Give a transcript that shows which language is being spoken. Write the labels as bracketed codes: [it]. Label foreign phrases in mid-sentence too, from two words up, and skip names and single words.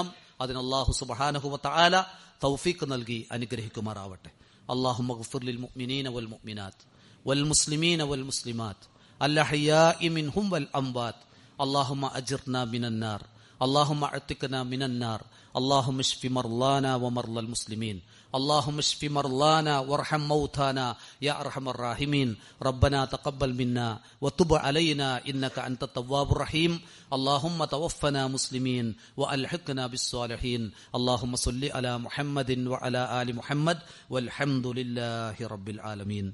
[ml] അതിന് അള്ളാഹു [ar] سبحانه وتعالى [ml] തൗഫീഖ് നൽകി അനുഗ്രഹിക്കുമാറാവട്ടെ. [ar] اللهم اغفر للمؤمنين والمؤمنات والمسلمين والمسلمات الأحياء منهم والأموات. اللهم أجرنا من النار، اللهم أعتقنا من النار، اللهم اشف مرضانا ومرضى المسلمين, اللهم اشف مرضانا وارحم موتانا يا ارحم الراحمين. ربنا تقبل منا وتب علينا انك انت التواب الرحيم. اللهم توفنا مسلمين والحقنا بالصالحين. اللهم صل على محمد وعلى ال محمد والحمد لله رب العالمين.